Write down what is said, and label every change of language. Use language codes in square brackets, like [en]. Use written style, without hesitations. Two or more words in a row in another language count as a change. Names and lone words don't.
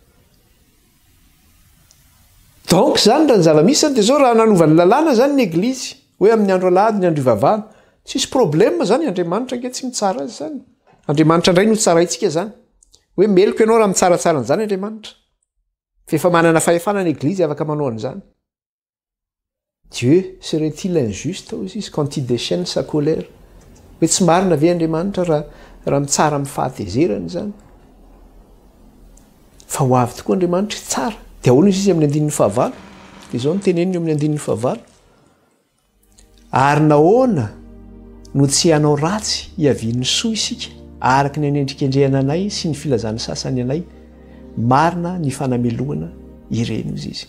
[mg] Donc zany raha ny zava-misy zany dia zao raha nanova ny lalàna zany ny eglizy hoe amin'ny andro alahady ny andro ivavahana tsisy problème zany Andriamanitra nge tsy mitsara azy zany. Andriamanitra indray no tsaraintsika zany hoe meloka ianao raha mitsaratsara an'izany Andriamanitra fa efa manana fahefana ny eglizy afaka manao an'izany. [fr] Dieu serait-il injuste [mg] hozy izy [fr] quand il déchaîne sa colère? [mg] Hoe tsy marina ve Andriamanitra raha mitsara amin'ny fahatezerany zany? Fa ho avy tokoa Andriamanitra tsara. Dia ahoana izy amin'ny 5 dia izao ny teneniny amin'ny 5 ary nahoana no tsy hanao ratsy hiavian'ny soa isika araka ny anendrikendrehana anay sy ny filazany sasany anay marina ny fanamelohana ireny izy izy.